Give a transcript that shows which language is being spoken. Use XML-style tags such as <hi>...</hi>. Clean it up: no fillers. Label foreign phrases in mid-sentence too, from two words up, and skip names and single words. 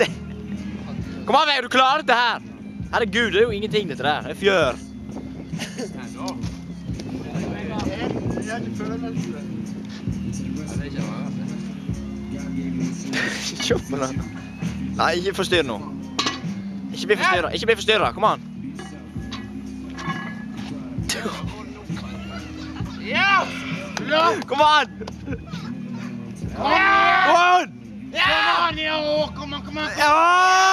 <no>Kom an, Vegard, du klarer dette her. Herregud, det er jo ingenting dette der. Det er fjør. Se på den. Nei, ikke forstyrr nå. Ikke bli forstyrret. Ikke bli forstyrret. Kom an. Ja! Kom an! Kom an! Kom an, ja! Kom an! Ja!</no>